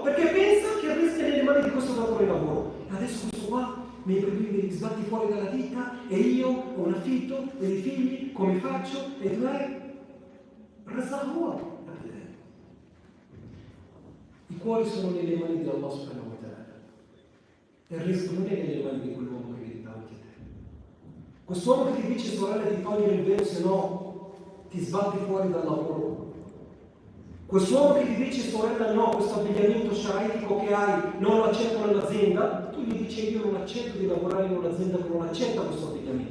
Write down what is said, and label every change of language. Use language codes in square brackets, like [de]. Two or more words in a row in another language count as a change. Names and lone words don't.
[it] Perché pensano che il rischio è nelle mani di questo datore di lavoro. Adesso questo qua mi sbatti fuori dalla vita e io ho un affitto, dei figli, come faccio? E tu hai i cuori sono nelle mani di Allah [ar] سبحانه وتعالى [it] e il resto non è nelle mani di quell'uomo che vedi davanti a te. Quest'uomo che ti dice sorella di togliere il velo se no ti sbatti fuori dal lavoro, quest'uomo che ti dice sorella no, questo abbigliamento sciaraitico che hai non lo accetto nell'azienda, tu gli dici io non accetto di lavorare in un'azienda che non accetta questo abbigliamento.